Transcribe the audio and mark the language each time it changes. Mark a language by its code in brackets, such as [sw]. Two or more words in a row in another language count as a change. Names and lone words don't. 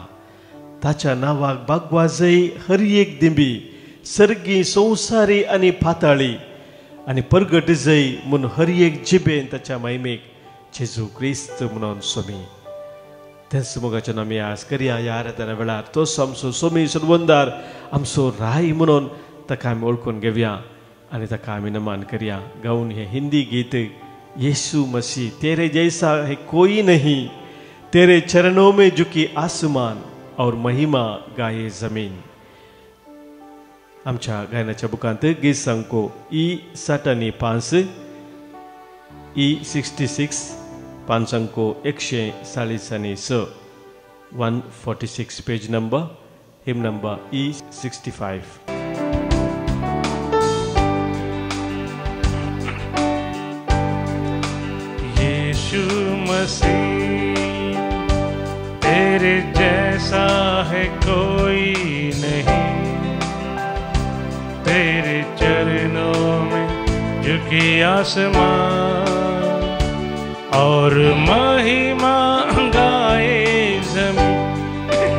[kok] ताच्या नांवाक बागवाजय हर एक दिंबी सर्गी संवसारी आनी पाताळी आनी परगट जय म्हूण हर एक जिबेन ताच्या महिमेक जेजू क्रिस्त म्हणून सोमी. तेंच मोगाचें आमी आज करया ह्या आराधना वेळार. तोच आमचो सोमी सर्वंदार आमचो राय म्हणून ताका आमी वळखून घेवया आनी ताका आमी नमान करया. गावन हे हिंदी गीत [hi] यीशु मसीह तेरे जैसा है कोई नहीं, तेरे चरणों में झुकी आसमान और महिमा गाये जमीन. [kok] आमच्या गायनाच्या बुकांत गीत सांगो E7 E66 पांचांको 146 146 [en] page number hymn number [kok] E65. [hi] यीशु मसीह तेरे जैसा है कोई नहीं, तेरे चरणों में झुकी आसमान और महिमा गाए जमीन.